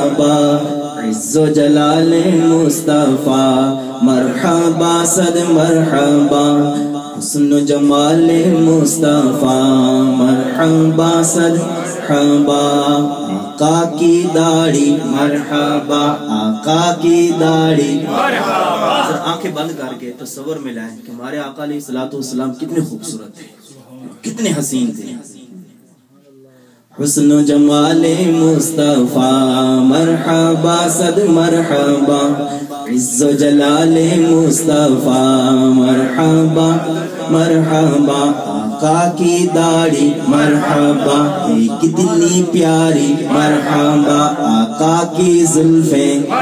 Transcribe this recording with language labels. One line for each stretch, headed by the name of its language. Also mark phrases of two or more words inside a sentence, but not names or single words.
Urdu: مرحبا عز و جلال مصطفیٰ مرحبا صد مرحبا حسن و جمال مصطفیٰ مرحبا صد مرحبا آقا کی داڑھی مرحبا آقا کی داڑھی مرحبا. آنکھیں بند کر کے تصور میں لائیں کہ ہمارے آقا
Arabic: علیہ الصلوۃ والسلام
Urdu: کتنے خوبصورت تھے، کتنے حسین تھے. حسن و جمال مصطفیٰ مرحبا صد مرحبا عز و جلال مصطفیٰ مرحبا مرحبا آقا کی داڑھی مرحبا کتنی پیاری مرحبا آقا کی زلفیں